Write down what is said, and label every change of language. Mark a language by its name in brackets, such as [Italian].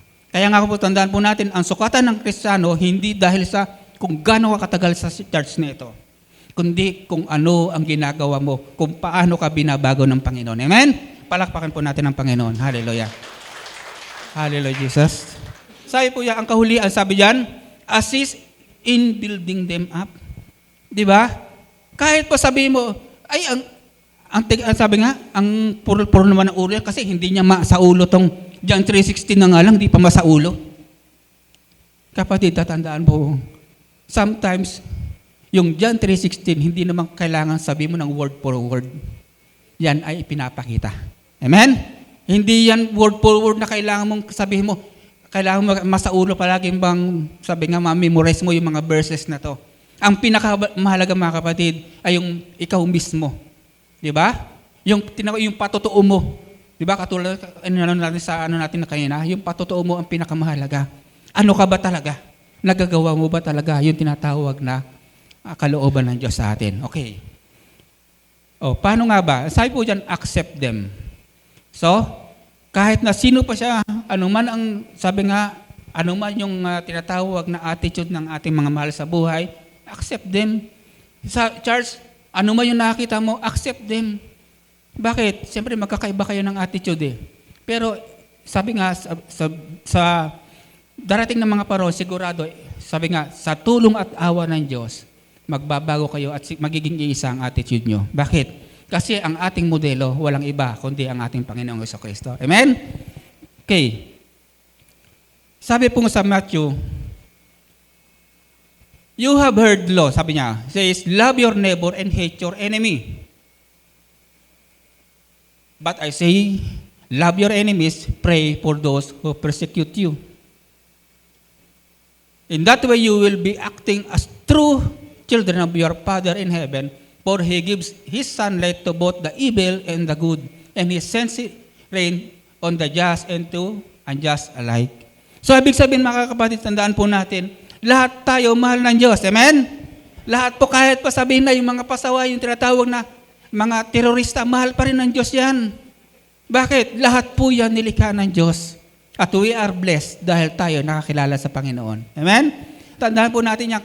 [Filipino] Kaya nga po tandaan po natin, ang sukatan ng Kristiyano hindi dahil sa kung gaano ka katagal sa church na ito, kundi kung ano ang ginagawa mo, kung paano ka binabago ng Panginoon. Amen? Palakpakan po natin ang Panginoon. Hallelujah. Hallelujah, Jesus. Sabi po yan, ang kahulian, sabi diyan, [English] assist in building them up. [Filipino] Di ba? Kahit pa sabihin mo, ay, sabi nga, ang puro naman ng ulo kasi hindi niya sa ulo tong John 3:16 na nga lang, di pa sa ulo. Kapatid, tatandaan po, sometimes, yung John 3:16, hindi naman kailangan sabihin mo ng word for word. Yan ay ipinapakita. Amen? Hindi yan word for word na kailangan mong sabihin mo, kailangan mo masaulo palagi bang, sabi nga, ma-memorize mo yung mga verses na to. Ang pinakamahalaga mga kapatid ay yung ikaw mismo. Di ba? Yung patotoo mo. Di ba? Katulad natin sa natin na kanina, yung patotoo mo ang pinakamahalaga. Ano ka ba talaga? Nagagawa mo ba talaga yung tinatawag na kalooban ng Diyos sa atin? Okay. Paano nga ba? Sabi po dyan, [English] accept them. [Filipino] So, kahit na sino pa siya, anuman ang, sabi nga, anuman yung tinatawag na attitude ng ating mga mahal sa buhay, [English] accept them. [Filipino] Sa church, anuman yung nakakita mo, [English] accept them. [Filipino] Bakit? Siyempre, magkakaiba kayo ng attitude eh. Pero, sabi nga, sa darating ng mga panahon, sigurado, sabi nga, sa tulong at awa ng Diyos, magbabago kayo at magiging iisa ang attitude nyo. Bakit? Kasi ang ating modelo, walang iba, kundi ang ating Panginoong Jesucristo. Amen? Okay. Sabi po sa [English] Matthew, you have heard law, [Filipino] sabi niya, [English] says, love your neighbor and hate your enemy. But I say, love your enemies, pray for those who persecute you. In that way, you will be acting as true children of your Father in heaven, for He gives His sunlight to both the evil and the good, and He sends rain on the just and to unjust alike. [Filipino] So, ibig sabihin mga kapatid, tandaan po natin, lahat tayo mahal ng Diyos. Amen? Lahat po, kahit pa sabihin na yung mga pasaway, yung tinatawag na mga terorista, mahal pa rin ng Diyos yan. Bakit? Lahat po yan nilikha ng Diyos. At [English] we are blessed [Filipino] dahil tayo nakakilala sa Panginoon. Amen? Tandaan po natin yan.